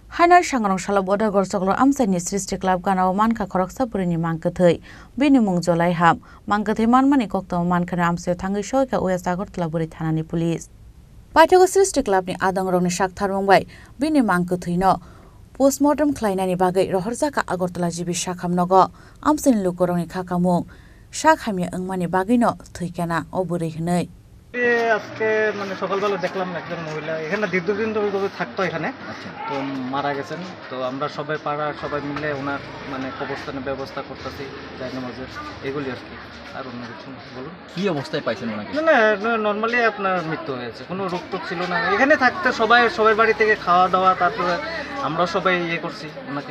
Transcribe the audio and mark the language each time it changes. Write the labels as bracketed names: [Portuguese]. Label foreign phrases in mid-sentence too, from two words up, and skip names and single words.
[Kok Borok] Hainal sangrong shala boda gorsoklo amsani srishti club ganao manka khoroksa purini mangkathai bini mung jolai hab mangkathai manmani kokto mankana amse thangi shoika West Agartala buri thanani police Paithago srishti club ni adang rongni shak tharmongbai bini mangkathai no postmortem khlainani bagai rohorjaka Agartala jibi shakhamnogo amsani lukorongni khakamung shakhamya angmani bagai no thuikana oburi hnai [Bangla] আজকে মানে সকালবেলা দেখলাম একজন মহিলা এখানে দীর্ঘদিন ধরে থাকতো এখানে তো মারা গেছেন তো আমরা সবাই পাড়ার সবাই মিলে ওনার মানে কবরস্থানের ব্যবস্থা করতেছি জায়নামাজের এগুলি আর কি আর অন্য কিছু বলুন কি অবস্থায় পাইছেন ওনাকে না নরমালি আপনার মৃত্যু হয়েছে কোনো রোগ তো ছিল না এখানে থাকতে সবাই বাড়ি থেকে খাওয়া দাওয়া তারপরে আমরা সবাই ইয়ে করছি ওনাকে